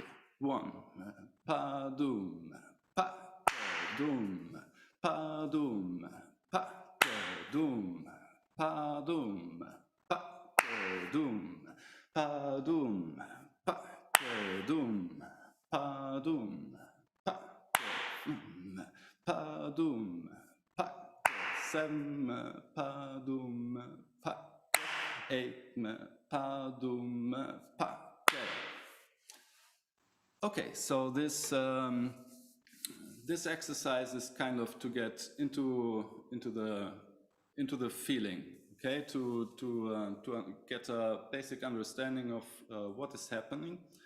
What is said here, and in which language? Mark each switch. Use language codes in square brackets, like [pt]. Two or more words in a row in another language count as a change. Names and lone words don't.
[en] 1, pa doom, pa ke doom, pa doom, pa ke doom, pa doom, pa ke doom, pa doom, pa ke doom, pa doom, pa ke pa doom, pa ke 7, pa doom, pa ke 8, pa doom, pa ke. Okay, so this exercise is kind of to get into the feeling, okay, to get a basic understanding of what is happening,